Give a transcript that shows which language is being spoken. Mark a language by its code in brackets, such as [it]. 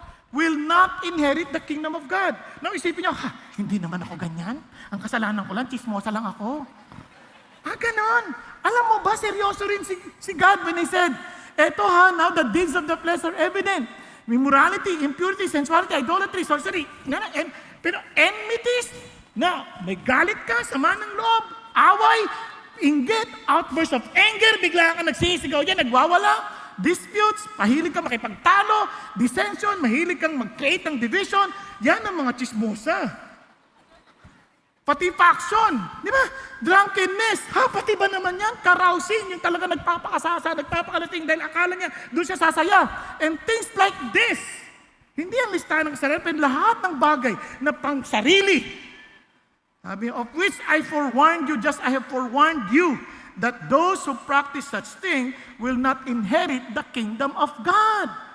[en] Will not inherit the kingdom of God. [tl] Now isipin nyo, hindi naman ako ganyan. Ang kasalanan ko lang, chismosa lang ako. Ganon. Alam mo ba, seryoso rin si God when He said, eto [en] now the deeds of the flesh are evident. Immorality, impurity, sensuality, idolatry, sorcery. [tl] Pero enmities, may galit ka, sama ng loob, away, inggit, outburst of anger, bigla ka nagsisigaw yan, nagwawala, disputes, mahilig ka makipagtalo, dissension, mahilig kang mag-create ng division, yan ang mga chismosa. Pati faction, di ba? Drunkenness, pati ba naman yan? Carousing, yung talaga nagpapakasasa, nagpapakalating dahil akala niya doon siya sasaya. [en] And things like this. [tl] Hindi ang listahan ng kasalanan, pero lahat ng bagay na pang sarili. [en] Sabi, of which I forewarned you, just I have forewarned you, that those who practice such thing will not inherit the kingdom of God.